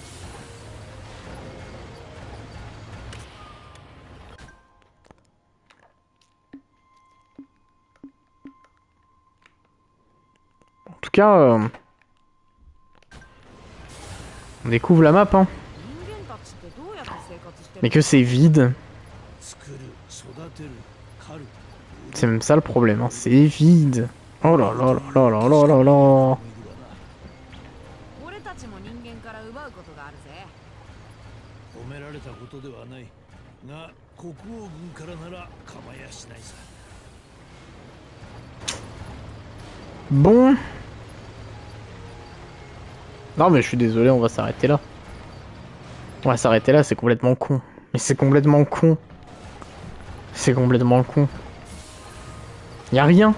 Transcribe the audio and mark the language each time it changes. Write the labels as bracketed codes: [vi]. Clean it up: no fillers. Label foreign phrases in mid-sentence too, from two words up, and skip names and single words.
[fr] En tout cas, on découvre la map, hein. Mais que c'est vide. C'est même ça le problème, hein. C'est vide. Oh là là là là là là là. [ja] 俺たちも人間から奪うことがあるぜ。褒められたことではないが、国王軍からなら構やしないさ。 [fr] Bon. Non mais je suis désolé, on va s'arrêter là. On va s'arrêter là, c'est complètement con. Mais c'est complètement con. C'est complètement con. Y'a rien.